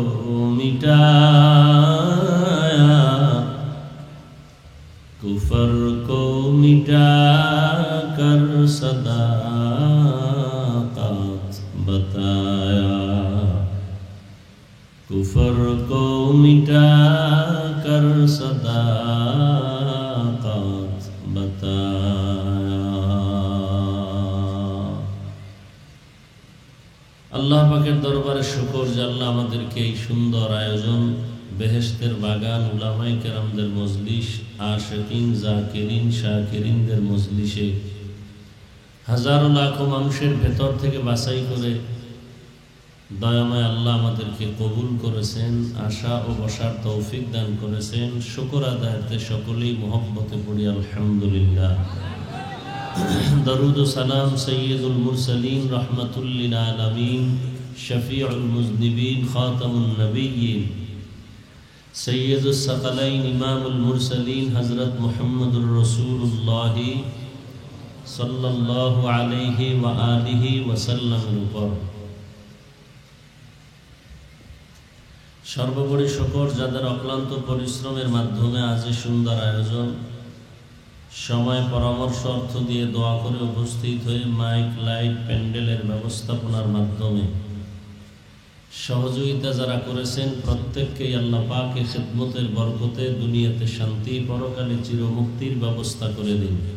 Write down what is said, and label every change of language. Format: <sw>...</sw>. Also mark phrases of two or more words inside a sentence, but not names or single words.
<ur>مٹایا کفر کو مٹا کر صداقت بتایا کفر کو مٹا کر صداقت بتایا</ur> <bn>আল্লাহ পাকের দরবারে শুকর যে আল্লাহ আমাদেরকে এই সুন্দর আয়োজন বেহেশতের বাগান উলামায়ে কেরামদের মজলিস আশিকিন জাকিরিন শাকিরিনদের মজলিসে হাজারো লাখো মানুষের ভেতর থেকে বাছাই করে দয়াময় আল্লাহ আমাদেরকে কবুল করেছেন আশা ও বসার তৌফিক দান করেছেন শুকর আদায়তে সকলেই মহব্বতে পড়ি আলহামদুলিল্লাহ</bn> <ur>درود و سلام سید المرسلین رحمت للعالمین شفیع المذنبین خاتم النبیین سید الثقلین امام المرسلین حضرت محمد الرسول اللہ صلی اللہ علیہ وآلہ وسلم</ur> <bn>উপর সর্বোপরি শুকর যাদের অক্লান্ত পরিশ্রমের মাধ্যমে আজ এই সুন্দর আয়োজন সময় পরামর্শ অর্থ দিয়ে দোয়া করে উপস্থিত হয়ে মাইক লাইট প্যান্ডেলের ব্যবস্থাপনার মাধ্যমে সহযোগিতা যারা করেছেন প্রত্যেককেই আল্লাহ পাকের খিদমতের বরকতে দুনিয়াতে শান্তি, পরকালে চিরমুক্তির ব্যবস্থা করে দিন।</bn>